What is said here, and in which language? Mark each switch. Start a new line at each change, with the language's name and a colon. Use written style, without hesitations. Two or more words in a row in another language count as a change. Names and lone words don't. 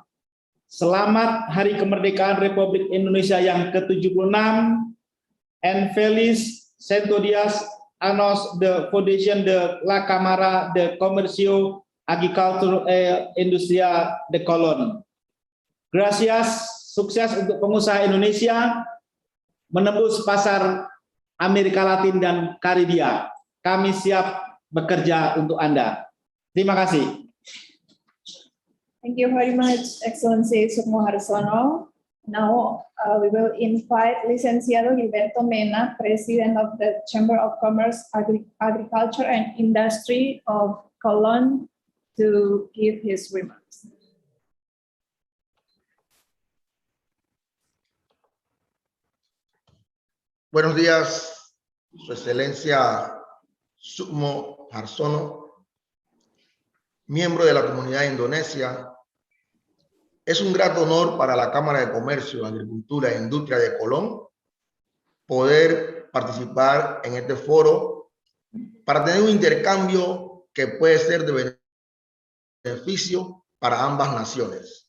Indonesian: Selamat Hari Kemerdekaan Republik Indonesia yang ke-76
Spanish: and Feliz 100 días años de Fundación de la Cámara de Comercio Agricultura e Industria de Colón. Gracias,
Indonesian: sukses untuk pengusaha Indonesia menembus pasar Amerika Latin dan Karibia. Kami siap bekerja untuk Anda. Terima kasih.
English: Thank you very much, Excellency Sukmo Harsono. Now we will invite Licenciado Gilberto Mena, President of the Chamber of Commerce, Agriculture and Industry of Colón, to give his remarks.
Spanish: Buenos días, Su Excelencia Sukmo Harsono, miembro de la comunidad indonesia. Es un grato honor para la Cámara de Comercio, Agricultura e Industria de Colón poder participar en este foro para tener un intercambio que puede ser de beneficio para ambas naciones.